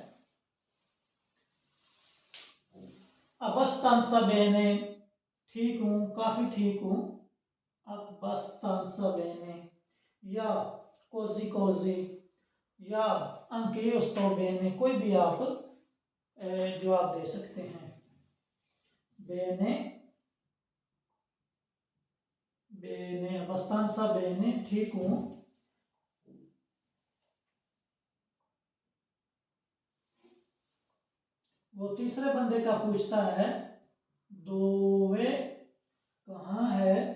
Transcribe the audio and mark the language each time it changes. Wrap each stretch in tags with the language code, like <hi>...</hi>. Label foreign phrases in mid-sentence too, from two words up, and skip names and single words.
<it>abbastanza bene,</it> <ur>ٹھیک ہوں، کافی ٹھیک ہوں,</ur> <it>abbastanza bene, या così così, या anche io sto bene,</it> <ur>کوئی بھی آپ جواب دے سکتے ہیں.</ur> <it>bene, bene, abbastanza bene,</it> <ur>ٹھیک ہوں. وہ تیسرے بندے کا پوچھتا ہے دووے کہاں ہے,</ur>